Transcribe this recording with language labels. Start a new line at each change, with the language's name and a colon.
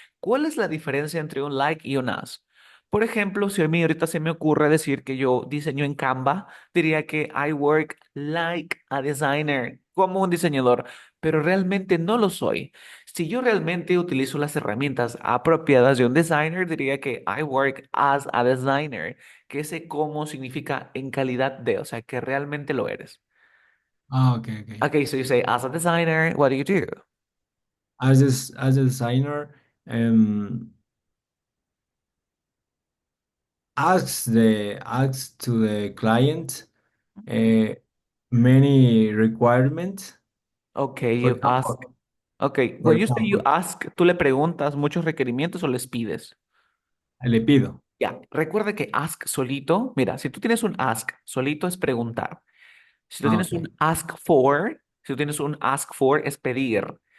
Spanish: ¿Cuál es la diferencia entre un like y un as? Por ejemplo, si a mí ahorita se me ocurre decir que yo diseño en Canva, diría que
English: I work like a designer,
Spanish: como un diseñador, pero realmente no lo soy. Si yo realmente utilizo las herramientas apropiadas de un designer, diría que
English: I work as a designer,
Spanish: que ese como significa en calidad de, o sea, que realmente lo eres.
English: Okay, okay. Okay, so you say, as a designer, what do you do? As a designer, um, asks to the client uh, many requirements. Okay, For you ask. example, Okay, for when you say you example,
Spanish: ask, ¿tú le preguntas muchos requerimientos o les pides? le pido. Ya, recuerda que ask solito, mira, si tú tienes un ask, solito es preguntar. Si tú tienes
English: Okay.
Spanish: si tú tienes un ask for es pedir.